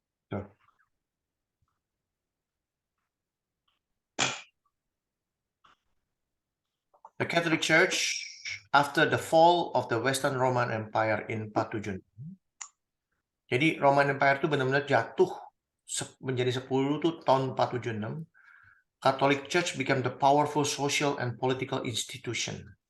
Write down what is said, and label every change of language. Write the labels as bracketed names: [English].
[English] So, the Catholic Church, after the fall of the Western Roman Empire in 476. [Indonesian] Jadi Roman Empire itu benar-benar jatuh menjadi 10 tuh tahun 476. [English] Catholic Church became the powerful social and political institution.